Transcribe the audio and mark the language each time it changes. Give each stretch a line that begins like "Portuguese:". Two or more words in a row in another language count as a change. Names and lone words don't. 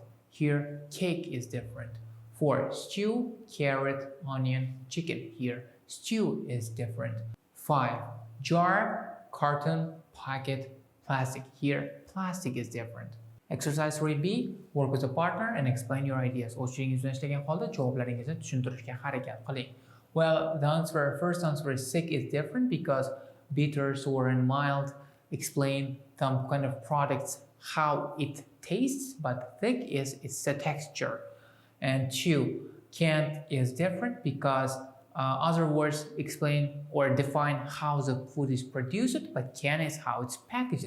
English: Here cake is different. 4. Stew, carrot, onion, chicken. Here stew is different. 5. Jar, carton, packet, plastic. Here plastic is different. Exercise 3B. Work with a partner and explain your ideas.
Uzbek: O'shingiz bilan ishlagan holda javoblaringizni tushuntirishga harakat qiling.
English: Well, the first answer is sick is different because bitter, sour and mild explain some kind of products how it tastes, but thick is it's the texture. And 2, canned is different because other words explain or define how the food is produced, but canned is how it's packaged.